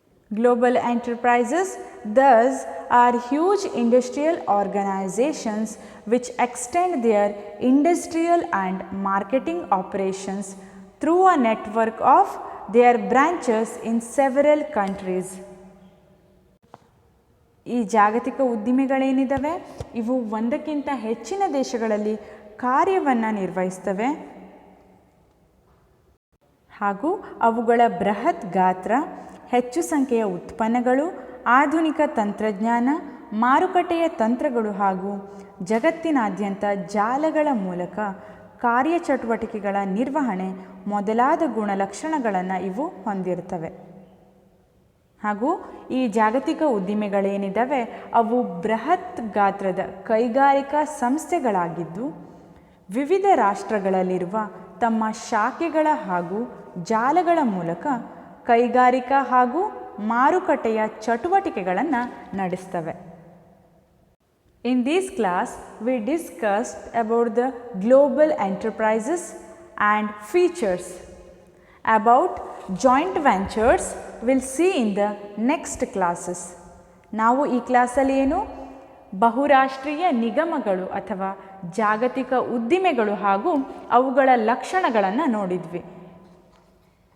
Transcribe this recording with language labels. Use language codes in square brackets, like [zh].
[en] Global enterprises thus are huge industrial organizations which extend their industrial and marketing operations through a network of their branches in several countries. [kn] ಈ ಜಾಗತಿಕ ಉದ್ದಿಮೆಗಳೇನಿದ್ದಾವೆ ಇವು ಒಂದಕ್ಕಿಂತ ಹೆಚ್ಚಿನ ದೇಶಗಳಲ್ಲಿ ಕಾರ್ಯವನ್ನು ನಿರ್ವಹಿಸ್ತವೆ ಹಾಗೂ ಅವುಗಳ ಬೃಹತ್ ಗಾತ್ರ, ಹೆಚ್ಚು ಸಂಖ್ಯೆಯ ಉತ್ಪನ್ನಗಳು, ಆಧುನಿಕ ತಂತ್ರಜ್ಞಾನ, ಮಾರುಕಟ್ಟೆಯ ತಂತ್ರಗಳು ಹಾಗೂ ಜಗತ್ತಿನಾದ್ಯಂತ ಜಾಲಗಳ ಮೂಲಕ ಕಾರ್ಯಚಟುವಟಿಕೆಗಳ ನಿರ್ವಹಣೆ ಮೊದಲಾದ ಗುಣಲಕ್ಷಣಗಳನ್ನು ಇವು ಹೊಂದಿರ್ತವೆ. ಹಾಗೂ ಈ ಜಾಗತಿಕ ಉದ್ದಿಮೆಗಳೇನಿದ್ದಾವೆ ಅವು ಬೃಹತ್ ಗಾತ್ರದ ಕೈಗಾರಿಕಾ ಸಂಸ್ಥೆಗಳಾಗಿದ್ದು ವಿವಿಧ ರಾಷ್ಟ್ರಗಳಲ್ಲಿರುವ ತಮ್ಮ ಶಾಖೆಗಳ ಹಾಗೂ ಜಾಲಗಳ ಮೂಲಕ ಕೈಗಾರಿಕಾ ಹಾಗೂ ಮಾರುಕಟ್ಟೆಯ ಚಟುವಟಿಕೆಗಳನ್ನು ನಡೆಸ್ತವೆ. [en] In this class, we discussed about the global enterprises and features. About joint ventures, we'll see in the next classes. [kn] ನಾವು ಈ ಕ್ಲಾಸಲ್ಲಿ ಏನು ಬಹುರಾಷ್ಟ್ರೀಯ ನಿಗಮಗಳು ಅಥವಾ ಜಾಗತಿಕ ಉದ್ದಿಮೆಗಳು ಹಾಗೂ ಅವುಗಳ ಲಕ್ಷಣಗಳನ್ನು ನೋಡಿದ್ವಿ. ಹಾಗೆ ನೆಕ್ಸ್ಟ್ ಕ್ಲಾಸಲ್ಲಿ